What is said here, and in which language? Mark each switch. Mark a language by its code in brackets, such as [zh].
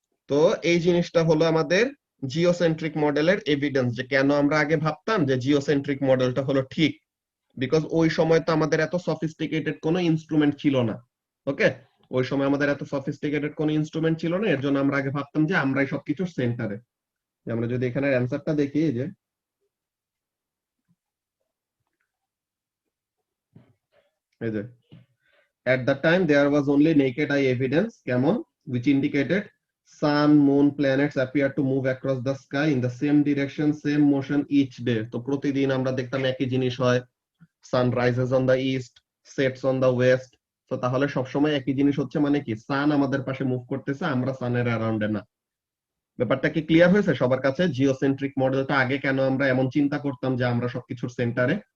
[bn] তো এই জিনিসটা হলো আমাদের জিওসেন্ট্রিক মডেলের এভিডেন্স, যে কেন আমরা আগে ভাবতাম যে জিওসেন্ট্রিক মডেলটা হলো ঠিক। বিকজ ওই সময় তো আমাদের এত সফিস্টিকেটেড কোনো ইনস্ট্রুমেন্ট ছিল না। ওকে, ওই সময় আমাদের এত সফিস্টিকেটেড কোনো ইনস্ট্রুমেন্ট ছিল না, এর জন্য আমরা আগে ভাবতাম যে আমরাই সবকিছুর সেন্টারে। আমরা যদি এখানে অ্যান্সারটা দেখি, যে এই যে [en] at the time there was only naked eye evidence, কেমন, which indicated sun, moon, planets appear to move across the sky in the same direction, same motion each day। [bn] তো প্রতিদিন আমরা দেখতাম একই জিনিস হয়, [en] sun rises on the east, sets on the west। [bn] তো তাহলে সবসময় একই জিনিস হচ্ছে মানে কি, সান আমাদের পাশে মুভ করতেছে, আমরা সানের অ্যারাউন্ডে না। ব্যাপারটা কি ক্লিয়ার হয়েছে সবার কাছে? জিওসেন্ট্রিক মডেলটা আগে কেন আমরা এমন চিন্তা করতাম যে আমরা সবকিছুর সেন্টারে।